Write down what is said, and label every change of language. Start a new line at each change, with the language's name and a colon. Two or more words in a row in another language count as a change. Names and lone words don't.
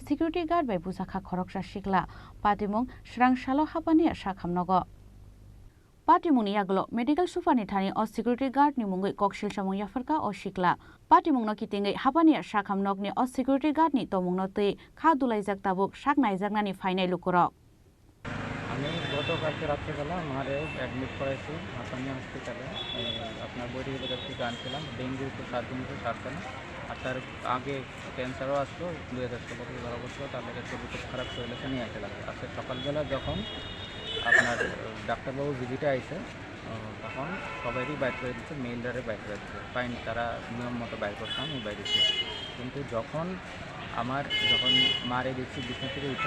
English: security guard
Kok Borok: बाय बुजाखा खरकसा सिखला पाटिमुं स्रांसालो हाबानि आशा खामनागो पाटिमुंनि आगलो
English: medical superni
Kok Borok: थानि अ
English: security guard
Kok Borok: नि मुंगै ककसिल सामुं याफरका अ सिखला पाटिमुंनो कितिङै हाबानि आशा खामनकनि अ सिकिउरिटी गार्ड नि तमुंनो तै खा दुलाइजाक ताबुक सागनाय जागनानि फाइनाय लुकुरक
Bangla: আমি গতকালকে রাত্রেবেলা মারে অ্যাডমিট করেছি হাসানি হসপিটালে আপনার বডি থেকে আনছিলাম ডেঙ্গু তো 7 দিন ধরে সারছে না আর তার আগে ক্যান্সারও আসলো 2016 থেকে ধরা পড়ছিল তার লেগে শরীর খুব খারাপ হয়েছে নিয়ে আসতে লাগে আজকে সকালবেলা যখন আপনার ডাক্তারবাবু ভিজিটে আইছে তখন সবাইরই বাইর করে দিচ্ছে মেইলদারে বাইর করে দিচ্ছে ফাইন তারা নিয়ম মতো বাইর করছে আমি বাইর দিচ্ছি কিন্তু যখন মারে দিচ্ছি বিছনা থেকে উঠে